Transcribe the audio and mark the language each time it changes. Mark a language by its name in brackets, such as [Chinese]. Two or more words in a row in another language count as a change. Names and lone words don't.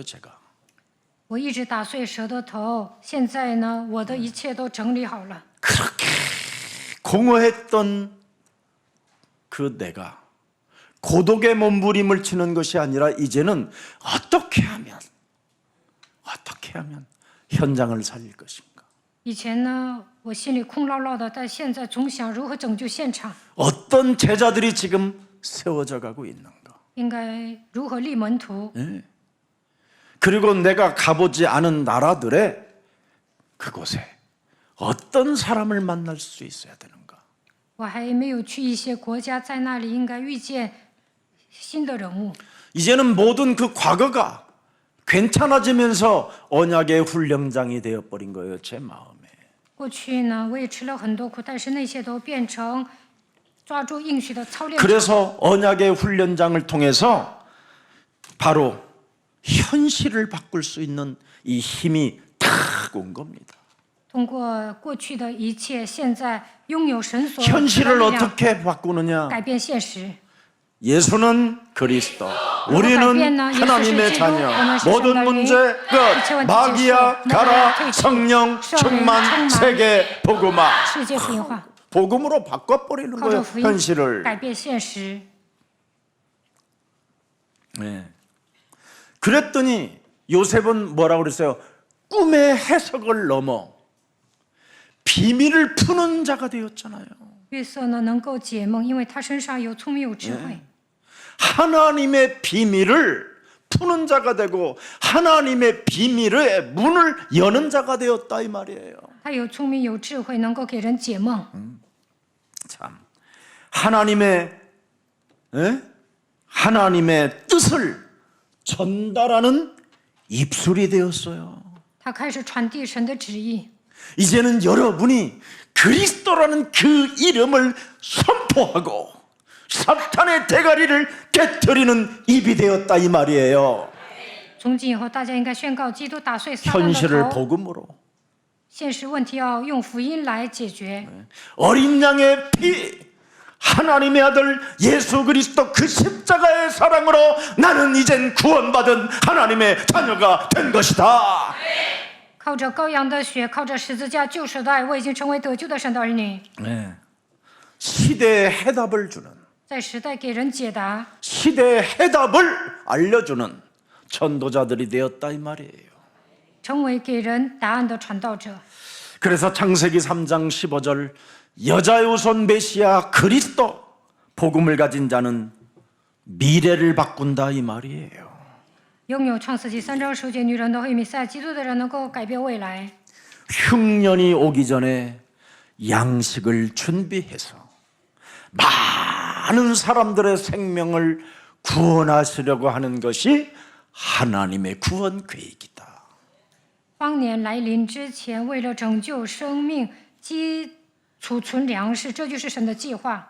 [Korean] 제가 [Chinese] 我一直打碎蛇的头，现在呢，我的一切都整理好了。 [Korean] 그렇게 공허했던 그 내가 고독의 몸부림을 치는 것이 아니라 이제는 어떻게 하면 현장을 살릴 것인가? [Chinese] 以前呢，我心里空落落的，但现在总想如何拯救现场， [Korean] 어떤 제자들이 지금 세워져 가고 있는가? [Chinese] 应该如何立门徒。 [Korean] 그리고 내가 가보지 않은 나라들의 그곳에 어떤 사람을 만날 수 있어야 되는가? [Chinese] 我还没有去一些国家，在那里应该遇见新的人物。 [Korean] 이제는 모든 그 과거가 괜찮아지면서 언약의 훈련장이 되어버린 거예요. 제 마음에. [Chinese] 过去呢，我也吃了很多苦，但是那些都变成抓住应许的操练场。 [Korean] 그래서 언약의 훈련장을 통해서 바로 현실을 바꿀 수 있는 이 힘이 탁 온 겁니다. [Chinese] 通过过去的一切，现在拥有神所赐的 [Korean] 현실을 [Chinese] 力量， [Korean] 어떻게 바꾸느냐? [Chinese] 改变现实。 [Korean] 예수는 그리스도, 우리는 하나님의 자녀, 모든 문제 끝, 마귀야 가라, 성령 충만, 세계 복음화. [Chinese] 世界福音化， [Korean] 복음으로 바꿔버리는 [Chinese] 靠着 [Korean] 거예요, [Chinese] 福音 [Korean] 현실을. [Chinese] 改变现实。 [Korean] 네. 그랬더니 요셉은 뭐라고 그랬어요? 꿈의 해석을 넘어 비밀을 푸는 자가 되었잖아요. [Chinese] 约瑟呢能够解梦，因为他身上有聪明有智慧。 [Korean] 하나님의 비밀을 푸는 자가 되고 하나님의 비밀의 문을 여는 자가 되었다 이 말이에요. [Chinese] 他有聪明有智慧，能够给人解梦。 [Korean] 참 하나님의 뜻을 전달하는 입술이 되었어요. [Chinese] 他开始传递神的旨意。 [Korean] 이제는 여러분이 그리스도라는 그 이름을 선포하고 사탄의 대가리를 깨트리는 입이 되었다 이 말이에요. [Chinese] 从今以后，大家应该宣告基督打碎撒旦 [Korean] 현실을 [Chinese] 的头。 [Korean] 복음으로 [Chinese] 现实问题要用福音来解决。 [Korean] 어린 양의 피 하나님의 아들 예수 그리스도 그 십자가의 사랑으로 나는 이젠 구원받은 하나님의 자녀가 된 것이다. [Chinese] 靠着羔羊的血，靠着十字架救赎的爱，我已经成为得救的神的儿女。 [Korean] 네. 시대의 해답을 주는, [Chinese] 在时代给人解答， [Korean] 시대의 해답을 알려주는 전도자들이 되었다 이 말이에요. [Chinese] 成为给人答案的传道者。 [Korean] 그래서 창세기 3장 15절 여자의 후손 메시아 그리스도 복음을 가진 자는 미래를 바꾼다 이 말이에요. [Chinese] 拥有创世纪3章10节女人的会弥赛亚基督的人能够改变未来。 [Korean] 흉년이 오기 전에 양식을 준비해서 많은 사람들의 생명을 구원하시려고 하는 것이 하나님의 구원 계획이다. [Chinese] 荒年来临之前，为了拯救生命，储存粮食，这就是神的计划。